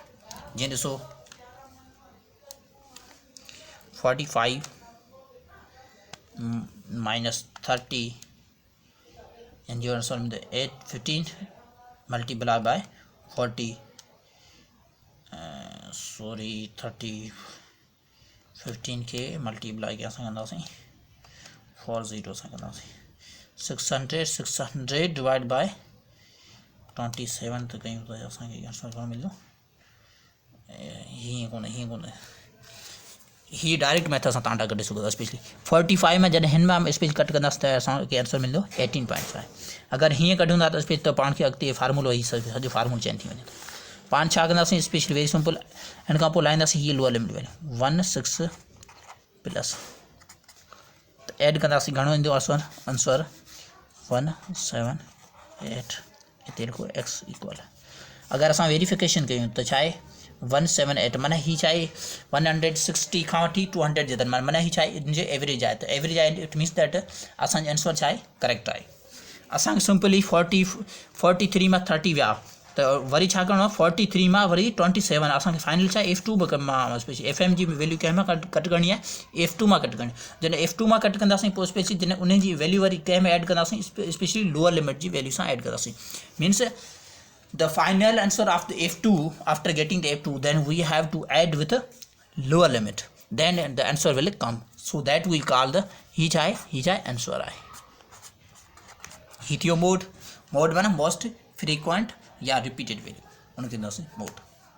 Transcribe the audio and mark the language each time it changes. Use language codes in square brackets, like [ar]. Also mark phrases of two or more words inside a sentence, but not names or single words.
[sd] जीअं ॾिसो [en] 45 माइनस 30 and your answer is 15 multiplied by 40 [sd] sorry 30 15 के मल्टीप्लाई क्या कंदासीं 40 सां कंदासीं 600 [en] divide by [sd] 27 त कयूं त असांखे आंसर घणो मिलियो, हीअं कोन्हे ही [en] direct method [sd] सां तव्हां कढी सघो था। स्पेशली 45 में जॾहिं हिन में स्पेशली कट कंदासीं त असांखे आंसर मिलंदो 18.5। अगरि हीअं कढूं था त स्पेशली त पाण खे अॻिते फार्मूलो ई सॼो फार्मूलो चेंज थी वञे। पाण छा कंदासीं स्पेशली [en] very simple, [sd] हिन खां पोइ लाहींदासीं हीअ [en] lower limit value [sd] 16 प्लस त एड कंदासीं, घणो ईंदो आंसर 178, हिते लिखो [en] x equal, [sd] अगरि असां वेरिफिकेशन कयूं त छा आहे 178, माना ही छा आहे 160 खां वठी 200 जे दरम्यान, माना ही छा आहे हिन जो एवरेज आहे, त एवरेज आहे [en] it means that [sd] असांजो आंसर छा आहे करेक्ट आहे। असांखे सिंपली 43 मां 30 विया, त वरी छा करिणो आहे 43 मां वरी 27, असांखे फाइनल छा आहे F2 मां स्पेशली एफ एम जी वैल्यू कंहिं मां कट करणी आहे, F2 मां कट करणी, जॾहिं F2 मां कट कंदासीं पोइ स्पेशली जॾहिं उन जी वैल्यू वरी कंहिं में एड कंदासीं, स्पेशली [en] lower limit [sd] जी वैल्यू सां एड कंदासीं, [en] मीन्स the final answer of the F2 after getting the F2, then we have to add with a lower limit, then the answer will come, so that we call the [sd] ही छा [en] answer आहे। [sd] ही थियो मोड माना [en] most frequent [sd] या [en] repeated value, [sd] उनखे मोड।